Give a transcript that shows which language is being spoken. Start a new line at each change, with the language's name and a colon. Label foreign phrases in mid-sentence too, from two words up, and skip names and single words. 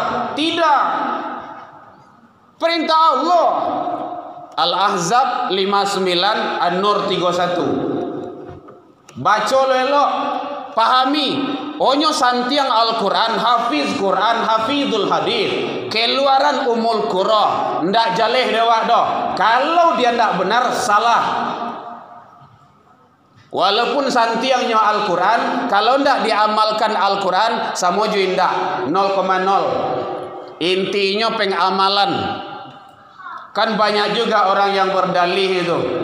Indonesian: Tidak. Perintah Allah. Al-Ahzab 59, An-Nur 31. Baca lelok, pahami.
Minangkabau: Onyo santiang Al-Quran, hafiz Quran, hafizul hadis.
Indonesian: Keluaran umul qura,
Minangkabau: ndak jaleh dewa doh.
Indonesian: Kalau dia ndak benar, salah. Walaupun santiangnya Al-Quran, kalau ndak diamalkan Al-Quran, sama juga ndak, 0,0. Intinya pengamalan. Kan banyak juga orang yang berdalih itu.